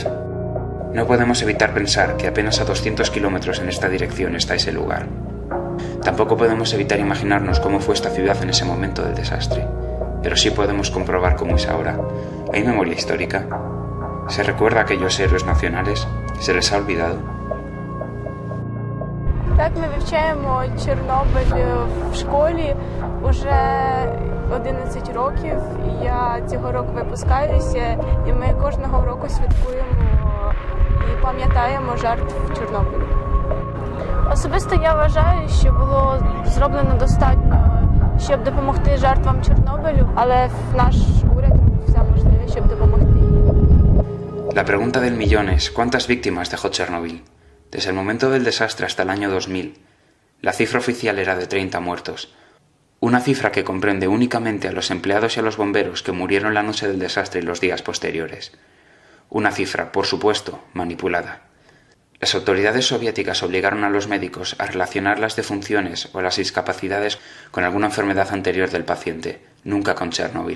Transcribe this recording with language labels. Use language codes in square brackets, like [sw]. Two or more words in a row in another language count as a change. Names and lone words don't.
[es] No podemos evitar pensar que apenas a 200 kilómetros en esta dirección está ese lugar. Tampoco podemos evitar imaginarnos cómo fue esta ciudad en ese momento del desastre, pero sí podemos comprobar cómo es ahora. ¿Hay memoria histórica? ¿Se recuerda a aquellos héroes nacionales? ¿Se les ha olvidado? [uk] Так ми вивчаємо Чорнобиль в школі уже 11 років, і я цього року випускаюся, і ми кожного року святкуємо і пам'ятаємо жертв Чорнобилю. Особисто я вважаю, що було зроблено достатньо, щоб допомогти жертвам Чорнобилю, але наш уряд робить все можливе, щоб допомогти їм. [es] La pregunta del millón es, ¿cuántas víctimas dejó Chernobyl? Desde el momento del desastre hasta el año 2000, la cifra oficial era de 30 muertos. Una cifra que comprende únicamente a los empleados y a los bomberos que murieron la noche del desastre y los días posteriores. Una cifra, por supuesto, manipulada. Las autoridades soviéticas obligaron a los médicos a relacionar las defunciones o las discapacidades con alguna enfermedad anterior del paciente, nunca con Chernobyl.